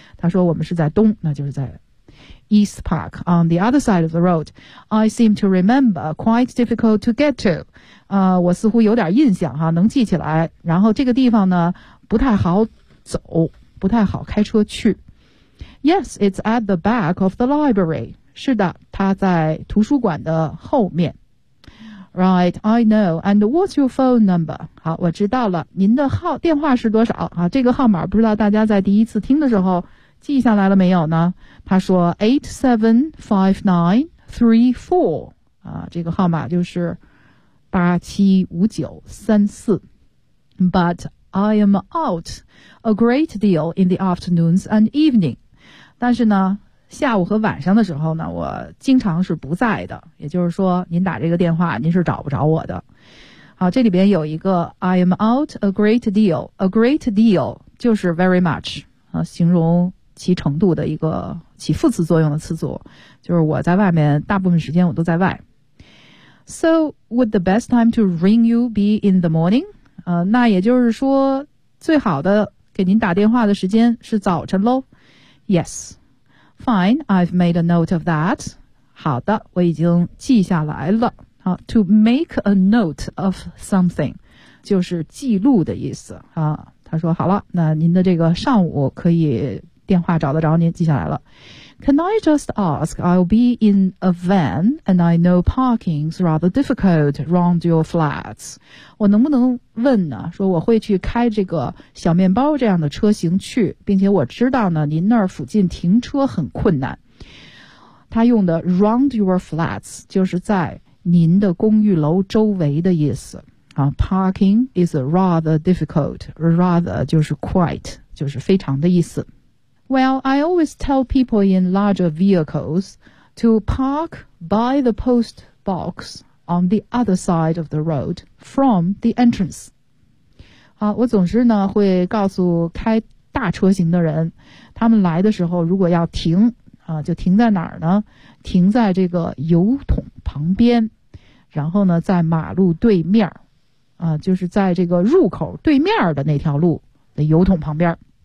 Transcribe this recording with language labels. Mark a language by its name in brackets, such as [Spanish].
[Chinese] 他说我们是在东，那就是在 [English] East Park on the other side of the road. I seem to remember quite difficult to get to. [Chinese] 我似乎有点印象哈，能记起来。然后这个地方呢，不太好走，不太好开车去。 [English] Yes, it's at the back of the library. [Chinese] 是的，它在图书馆的后面。 [English] Right, I know. And what's your phone number? 好，我知道了。 [Chinese] 您的号电话是多少？啊，这个号码不知道大家在第一次听的时候记下来了没有呢？他说 875934. 啊，这个号码就是875934。 [English] But I am out a great deal in the afternoons and evening. [Chinese] 但是呢，下午和晚上的时候呢，我经常是不在的。也就是说，您打这个电话，您是找不着我的。好，这里边有一个 [English] I am out a great deal. [Chinese] A great deal 就是 very much 啊，形容其程度的一个起副词作用的词组，就是我在外面大部分时间我都在外。 [English] So would the best time to ring you be in the morning? [Chinese] 那也就是说，最好的给您打电话的时间是早晨喽。 [English] Yes, fine, I've made a note of that. [Chinese] 好的，我已经记下来了。好 [English] to make a note of something, [Chinese] 就是记录的意思。啊，他说好了，那您的这个上午可以电话找得着您，记下来了。 [English] Can I just ask, I'll be in a van and I know parking's rather difficult around your flats. [Chinese] 我能不能问呢，说我会去开这个小面包这样的车型去，并且我知道呢您那儿附近停车很困难。他用的 [English] round your flats [Chinese] 就是在您的公寓楼周围的意思。啊 [English] parking is rather difficult, [Chinese] rather 就是 quite, 就是非常的意思。 [English] Well, I always tell people in larger vehicles to park by the post box on the other side of the road from the entrance. [Chinese] 好，我总是呢会告诉开大车型的人，他们来的时候如果要停啊，就停在哪儿呢？停在这个油桶旁边，然后呢在马路对面啊，就是在这个入口对面的那条路的油桶旁边。